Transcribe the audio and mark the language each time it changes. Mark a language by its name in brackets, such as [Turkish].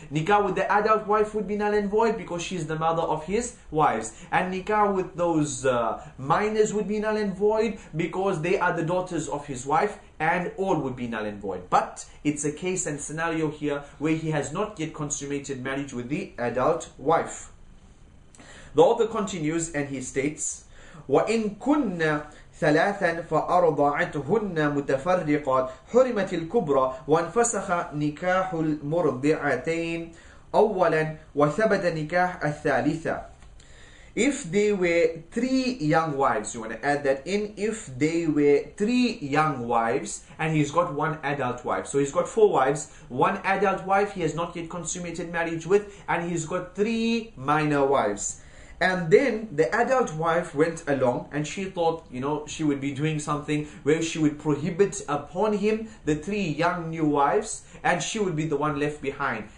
[English] Nikah with the adult wife would be null and void because she is the mother of his wives. And nikah with those minors would be null and void because they are the daughters of his wife, and all would be null and void. But it's a case and scenario here where he has not yet consummated marriage with the adult wife. The author continues and he states, [Arabic] وَإِن كُنَّ ثلاثا فأرضعتهن متفرقات حرمت الكبرى وانفسخ نكاح المرضعتين أولا وثبت نكاح الثالثة. [English] If they were three young wives, you want to add that in, if they were three young wives and he's got one adult wife. So he's got four wives, one adult wife he has not yet consummated marriage with, and he's got three minor wives. And then the adult wife went along and she thought, she would be doing something where she would prohibit upon him the three young new wives and she would be the one left behind.